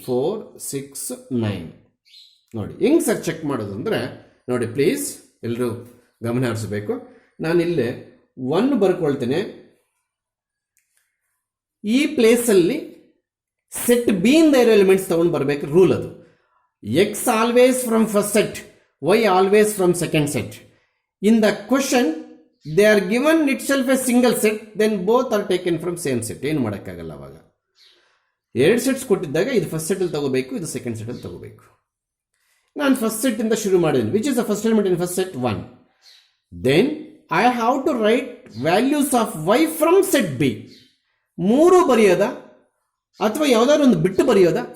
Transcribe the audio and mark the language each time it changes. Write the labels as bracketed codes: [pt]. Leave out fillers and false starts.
[kn] 4 6 9 ನೋಡಿ. ಹೆಂಗೆ sir check ಮಾಡೋದು ಅಂದರೆ ನೋಡಿ, ಪ್ಲೀಸ್ ಎಲ್ಲರೂ ಗಮನ ಹರಿಸಬೇಕು. ನಾನು ಇಲ್ಲಿ 1 ಬರ್ಕೊಳ್ತೇನೆ. ಈ ಪ್ಲೇಸಲ್ಲಿ ಸೆಟ್ ಬಿ ಇಂದ ಇರೋ ಎಲಿಮೆಂಟ್ಸ್ ತಗೊಂಡು ಬರಬೇಕು. ರೂಲ್ ಅದು. [en] X always from first set, y always from second set. In the question they are given itself a single set, then both are taken from same set. [kn] ಏನು ಮಾಡೋಕ್ಕಾಗಲ್ಲ. ಅವಾಗ 2 sets ಕೊಟ್ಟಿದ್ದಾಗ ಇದು first set ಅಲ್ಲಿ ತಗೋಬೇಕು, ಇದು second set ಅಲ್ಲಿ ತಗೋಬೇಕು. ನಾನು ಫಸ್ಟ್ ಸೆಟ್ ಇಂದ ಶುರು ಮಾಡಿದ್ದೀನಿ. [en] Which is the first element in first set? 1. Then I have to write values of y from set B. [kn] 3 ಬರೆಯೋದಾ ಅಥವಾ ಯಾವುದಾದ್ರು ಒಂದು ಬಿಟ್ಟು ಬರೆಯೋದಾ?